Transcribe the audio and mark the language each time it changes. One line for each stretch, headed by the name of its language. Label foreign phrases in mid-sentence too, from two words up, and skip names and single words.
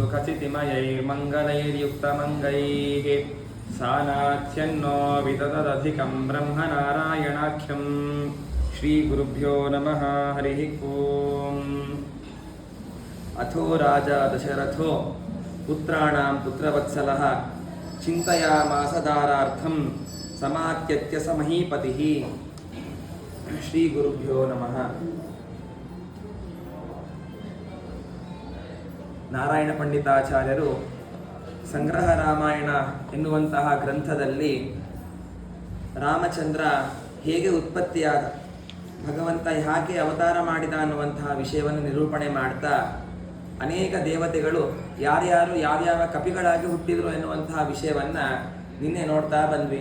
Sanskrit: सुखचितिमयैर्मङ्गलैर्युक्तमङ्गैः सानाथ्यन्नो विततदधिकं ब्रह्मनारायणाख्यं श्रीगुरुभ्यो नमः हरिः ओम् अथो राजा दशरथो पुत्राणां पुत्रवत्सलः चिन्तयामास दारार्थं समात्यत्य स महीपतिः श्रीगुरुभ्यो नमः
Kannada: ನಾರಾಯಣ ಪಂಡಿತಾಚಾರ್ಯರು ಸಂಗ್ರಹ ರಾಮಾಯಣ ಎನ್ನುವಂತಹ ಗ್ರಂಥದಲ್ಲಿ ರಾಮಚಂದ್ರ ಹೇಗೆ ಉತ್ಪತ್ತಿಯಾದ, ಭಗವಂತ ಯಾಕೆ ಅವತಾರ ಮಾಡಿದ ಅನ್ನುವಂತಹ ವಿಷಯವನ್ನು ನಿರೂಪಣೆ ಮಾಡ್ತಾ ಅನೇಕ ದೇವತೆಗಳು ಯಾರ್ಯಾರು ಯಾವ್ಯಾವ ಕಪಿಗಳಾಗಿ ಹುಟ್ಟಿದ್ರು ಎನ್ನುವಂತಹ ವಿಷಯವನ್ನು ನಿನ್ನೆ ನೋಡ್ತಾ ಬಂದ್ವಿ.